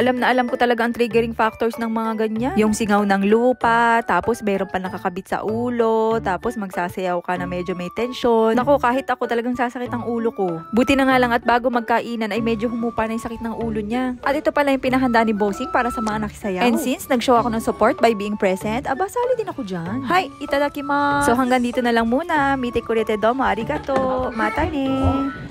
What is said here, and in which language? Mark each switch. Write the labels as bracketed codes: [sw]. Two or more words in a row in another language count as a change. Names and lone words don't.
[tl] Alam na alam ko talaga ang [en] triggering factors [tl] ng mga ganyan. Yung singaw ng lupa, tapos meron pa nakakabit sa ulo, tapos magsasayaw ka na medyo may tension. Naku, kahit ako talagang sasakit ang ulo ko. Buti na nga lang at bago magkainan ay medyo humupa na yung sakit ng ulo niya. At ito pala yung pinahanda ni Bossing para sa mga nakisayaw. [en] And since [tl] nag-show ako ng [en] support by being present, [tl] aba, sali din ako dyan. Hi, itadakimasu! So hanggang dito na lang muna. [ja] 見てくれてどうもありがとう. またね!